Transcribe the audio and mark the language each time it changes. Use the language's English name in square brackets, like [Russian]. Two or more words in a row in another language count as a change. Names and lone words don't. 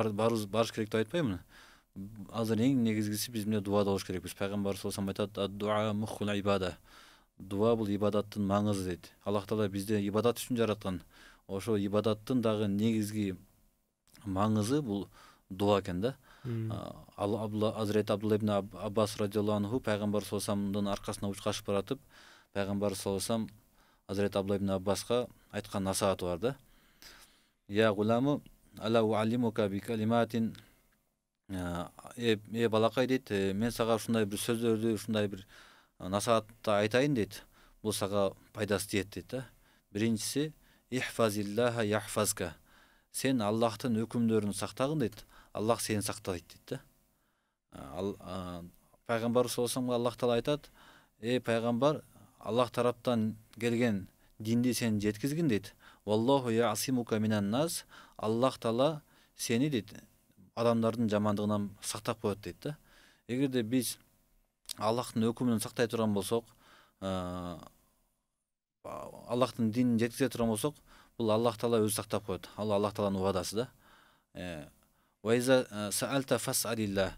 [Kyrgyz] Барыш керек деп айтпаймын. азыр эң негизгиси биз эмне дубада болуш керекпиз. Пайгамбар [Arabic] صلى الله عليه وسلم [Kyrgyz] айтат: [Arabic] "الدعاء مخ العبادة". [Kyrgyz] Дуа бул ибадаттын маңызы дейт. Аллах Таала бизди ибадат үчүн жараткан. Ошо ибадаттын дагы негизги маңызы бул дуа экен да. Азирети Абдулла ибн Аббас [Arabic] رضي الله عنه [Kyrgyz] пайгамбар [Arabic] صلى الله عليه وسلم [Kyrgyz] аркасына учкашып баратып, пайгамбар [Arabic] صلى الله عليه وسلم [Kyrgyz] Азирети Абдулла ибн Аббаска айткан насааты бар да. [Arabic] يا غلام ألا أعلمك بكلمات, [Kyrgyz] балакай дейт, мен сага ушундай бир сөздөрдү, ушундай бир насаатты айтайын дейт. Бул сага пайдасы тиет дейт да. Биринчиси [Arabic] احفظ الله يحفظك. [Kyrgyz] Сен Аллахтын өкүмдөрүн сактагын дейт. Аллах сени сактайт дейт да. Пайгамбар [Arabic] صلى الله عليه وسلم [Kyrgyz] Аллах Таала айтат: "Эй пайгамбар, Аллах тараптан келген динди сен жеткизгин дейт. [Arabic] والله يعصمك من الناس". [Kyrgyz] Аллах Таала сени дейт адамдардын жамандыгынан сактап коет дейт да. Эгерде биз Аллахтын өкүмүн сактай турган болсок, Аллахтын динин жеткизе турган болсок, бул Аллах Таала өзү сактап коет. Ал Аллах Тааланын убадасы да. [Arabic] وإذا سألت فاسأل الله.